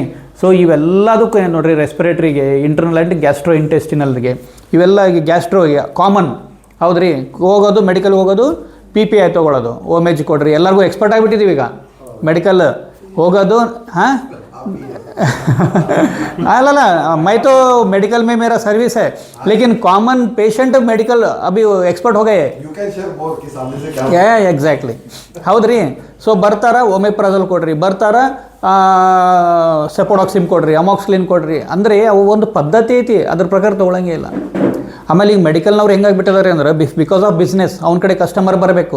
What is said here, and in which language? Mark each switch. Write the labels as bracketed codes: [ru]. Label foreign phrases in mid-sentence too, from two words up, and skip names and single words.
[kn] ಸೊ ಇವೆಲ್ಲದಕ್ಕೂ ಏನು ನೋಡಿರಿ, ರೆಸ್ಪಿರೇಟ್ರಿಗೆ, [en] internal and gastro [kn] ಇಂಟೆಸ್ಟಿನಲ್ಗೆ, ಇವೆಲ್ಲ ಗ್ಯಾಸ್ಟ್ರೋಗೆ ಕಾಮನ್. ಹೌದ್ರಿ, ಹೋಗೋದು ಮೆಡಿಕಲ್ ಹೋಗೋದು, PPI ತೊಗೊಳ್ಳೋದು, ಓಮೇಜ್ ಕೊಡ್ರಿ, ಎಲ್ಲರಿಗೂ ಎಕ್ಸ್ಪರ್ಟ್ ಆಗಿಬಿಟ್ಟಿದ್ದೀವಿ ಈಗ ಮೆಡಿಕಲ್ ಹೋಗೋದು. ಅಲ್ಲಲ್ಲ, [hi] मैं तो मेडिकल में मेरा सर्विस है, लेकिन [en] common patient [hi] मेडिकल अभी एक्सपर्ट हो गए. [kn] ಎಕ್ಸಾಕ್ಟ್ಲಿ, ಹೌದ್ರಿ. ಸೊ ಬರ್ತಾರ, ಓಮೆಪ್ರಜಲ್ ಕೊಡ್ರಿ, ಬರ್ತಾರ ಸೆಪೋಡಾಕ್ಸಿಮ್ ಕೊಡ್ರಿ, ಅಮಾಕ್ಸ್ಲಿನ್ ಕೊಡ್ರಿ, ಅಂದರೆ ಅವು ಒಂದು ಪದ್ಧತಿ ಐತಿ, ಅದ್ರ ಪ್ರಕಾರ ತೊಗೊಳಂಗೇ ಇಲ್ಲ. ಆಮೇಲೆ ಈಗ ಮೆಡಿಕಲ್ನವ್ರು ಹೆಂಗಾಗಿಬಿಟ್ಟಿದ್ದಾರೆ ಅಂದ್ರೆ, [en] because of business, [kn] ಅವ್ನ ಕಡೆ ಕಸ್ಟಮರ್ ಬರಬೇಕು.